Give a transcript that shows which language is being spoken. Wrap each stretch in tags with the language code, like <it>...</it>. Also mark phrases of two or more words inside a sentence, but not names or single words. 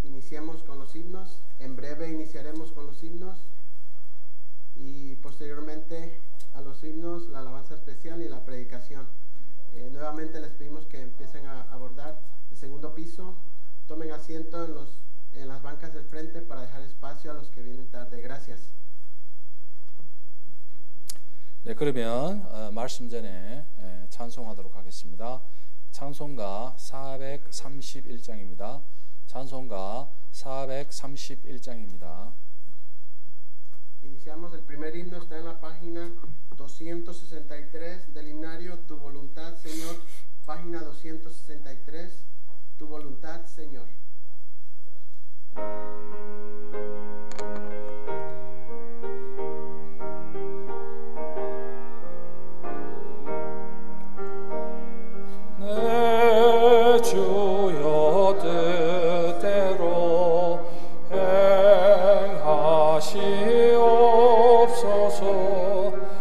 <es>iniciemos con los himnos. En breve iniciaremos con los himnos y posteriormente a los himnos, la alabanza especial y la predicación. Nuevamente les pedimos que empiecen a abordar el segundo piso. Tomen asiento en las bancas del frente para dejar espacio a los que vienen tarde. Gracias.</es> <ko>네, 그러면 말씀 전에 찬송하도록 하겠습니다. 찬송가 431장입니다. 찬송가 431장입니다.</ko> <es>Iniciamos el primer himno, está en la página 263 del himnario Tu voluntad, Señor. Página 263, Tu voluntad, Señor.</es> <ko>내 주여 뜻대로 행하시옵소서.</ko>